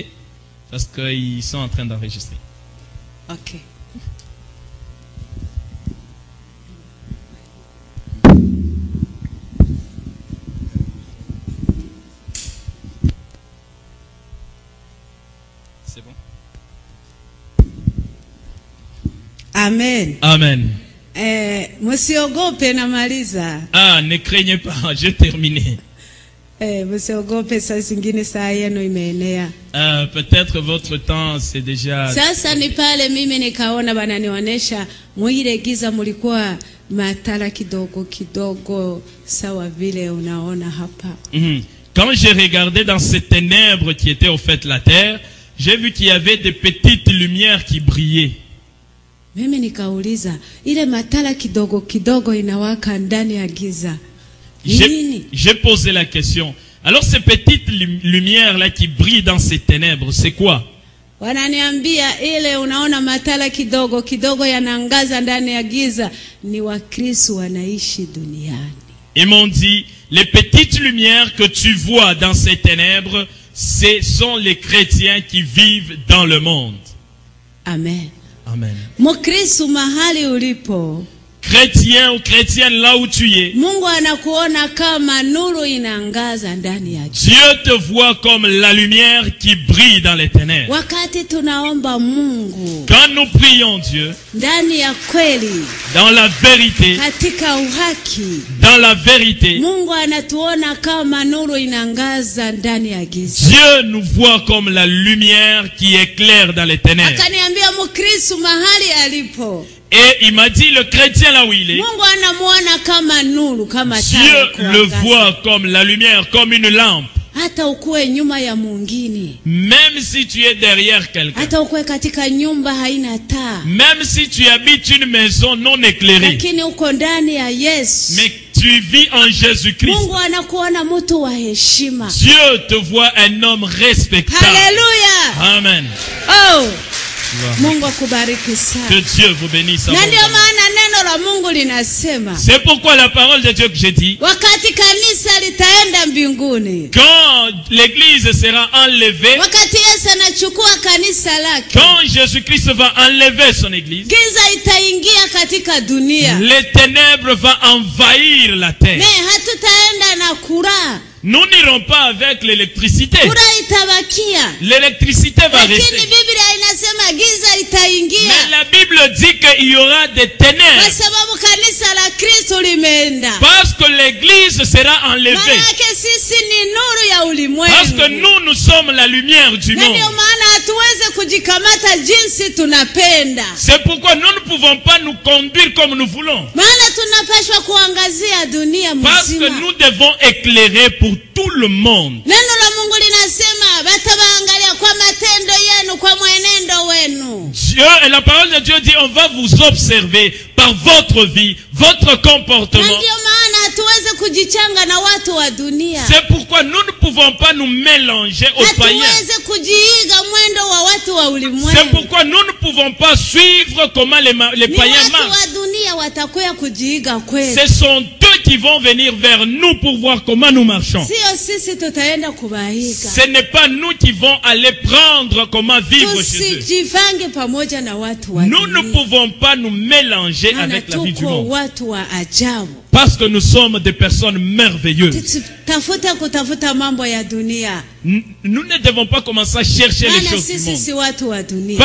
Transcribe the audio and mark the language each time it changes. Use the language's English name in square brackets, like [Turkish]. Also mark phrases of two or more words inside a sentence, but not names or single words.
[French] Parce qu'ils sont en train d'enregistrer. Ok. C'est bon? Amen. Amen. [Swahili] Msiogope namaliza. [French] Ah, ne craignez pas, j'ai terminé. Peut-être votre temps c'est déjà... [Swahili] Sasa ni pale mimi nikaona bananionyesha mwile giza mulikuwa matala kidogo kidogo sawa vile unaona hapa. [French] Quand j'ai regardé dans ces ténèbres qui étaient au fait la terre, j'ai vu qu'il y avait des petites lumières qui brillaient. [Swahili] Mimi nikauliza ile matala kidogo kidogo inawaka ndani ya giza. [French] J'ai posé la question. Alors ces petites lumières-là qui brillent dans ces ténèbres, c'est quoi? [Swahili] Wananiambia ile unaona matala kidogo kidogo yanaangaza ndani ya giza ni Wakristo wanaishi duniani. [French] Ils m'ont dit, les petites lumières que tu vois dans ces ténèbres, ce sont les chrétiens qui vivent dans le monde. Amen. Amen. [Swahili] Mukristo mahali ulipo, [French] chrétien ou chrétienne là où tu es, [Swahili] Mungu anakuona kama nuru inaangaza ndani ya giza. [French] Dieu te voit comme la lumière qui brille dans les ténèbres. [Swahili] Wakati tunaomba Mungu, [French] Quand nous prions Dieu, [Swahili] ndani ya kweli, [French] dans la vérité, [Swahili] katika uhaki, [French] dans la vérité, [Swahili] Mungu anatuona kama nuru inaangaza ndani ya giza. [French] Dieu nous voit comme la lumière qui éclaire dans les ténèbres. [Swahili] Akaniambia Mkristo mahali alipo, [French] Et il m'a dit, le chrétien là où il est, [Swahili] Mungu anamuona kama nuru, kama taa [French] Dieu le voit comme la lumière, comme une lampe. [Swahili] Hata ukue nyuma ya mwingine, [French] Même si tu es derrière quelqu'un, [Swahili] hata ukue katika nyumba haina taa, [French] même si tu habites une maison non éclairée, [Swahili] lakini uko ndani ya Yesu, [French] mais tu vis en Jésus-Christ, [Swahili] Mungu anakuona mtu wa heshima. [French] Dieu te voit un homme respectable. Haleluya. Amen. [Swahili] Oh, Mungu akubariki sana. [French] Que Dieu vous bénisse. [Swahili] Na ndio maana neno la Mungu linasema, [French] c'est pourquoi la parole de Dieu que j'ai dit, [Swahili] wakati kanisa litaenda mbinguni, [French] quand l'église sera enlevée, [Swahili] wakati Yesu anachukua kanisa lake, [French] quand Jésus-Christ va enlever son église, [Swahili] giza itaingia katika dunia, [French] les ténèbres vont envahir la terre. [Swahili] ne hatutaenda na kura. [French] Nous n'irons pas avec l'électricité. [Swahili] Kura itabakia. [French] L'électricité va [Swahili] Lakini [French] rester. [Swahili] Biblia inasema giza itaingia. [French] Mais la Bible dit qu'il y aura des [Swahili] Kwa [French] ténèbres. [Swahili] sababu kanisa la Kristo limeenda. [French] Parce que l'église sera enlevée. [Swahili] Maana sisi ni nuru ya ulimwengu. [French] Parce que nous sommes la lumière du [Swahili] Na [French] monde. [Swahili] ndio maana hatuweze kujikamata jinsi tunapenda. [French] C'est pourquoi nous ne pouvons pas nous conduire comme nous voulons. [Swahili] Maana tunapaswa kuangazia dunia [French] Parce que [Swahili] mzima. [French] nous devons éclairer pour tout le monde. [Swahili] Neno la Mungu linasema batabaangalia kwa matendo yenu, kwa mwenendo wenu. [French] Dieu, et la parole de Dieu dit, on va vous observer par votre vie, votre [Swahili] Na [French] comportement. [Swahili] ndio maana hatuweze kujichanga na watu wa dunia. [French] C'est pourquoi nous ne pouvons pas nous mélanger aux païens. [Swahili] Hatuweze kujiiga mwendo wa watu wa [French] C'est [Swahili] ulimwengu. [French] pourquoi nous ne pouvons pas suivre comment les [Swahili] Ni [French] païens [Swahili] watu [French] marchent. [Swahili] wa dunia watakuya kujiiga kweli. [French] Ce sont eux qui vont venir vers nous pour voir comment nous marchons. [Swahili] Sio sisi tutaenda kubaiga. [French] Ce n'est pas nous qui vont aller prendre comment vivre chez eux. [Swahili] Tusijivange pamoja na watu wa [French] Nous ne [Swahili] dunia. [French] pouvons pas nous mélanger [Swahili] Maana [French] avec la vie du [Swahili] tuko [French] monde. [Swahili] watu wa ajabu. [French] Parce que nous sommes des personnes merveilleuses. [Swahili] Kutafuta mambo ya dunia. [French] Nous ne devons pas commencer à chercher les [Swahili] Maana [French] choses du [Swahili] sisi si [French] monde. [Swahili] watu wa dunia.